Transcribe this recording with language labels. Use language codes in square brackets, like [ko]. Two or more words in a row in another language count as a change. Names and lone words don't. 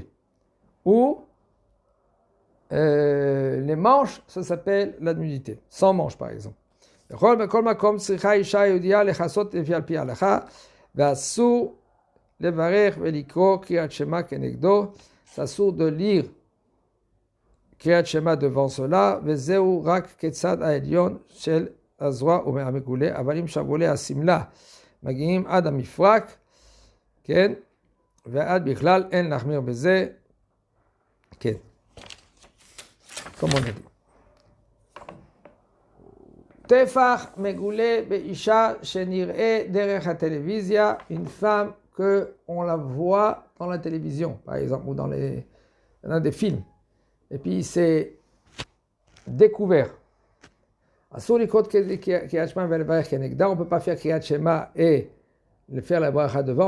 [fr] Ou les manches, ça s'appelle la nudité. Sans manches, par exemple. C'est assourd de lire [he] קריאת שמע [fr] devant cela, [he] וזהו רק כצד העליון של הזרוע ומהמגולה, אבל אם שבולי השמלה מגיעים עד המפרק, כן, ועד בכלל אין להחמיר בזה, כן, כמו נגיד. טפח מגולה באישה שנראה דרך הטלוויזיה, [fr] une femme qu'on la voit dans la télévision, par exemple, ou dans des films. Et puis c'est découvert. On ne peut pas faire [he] קריאת שמע [fr] et le faire la bracha devant.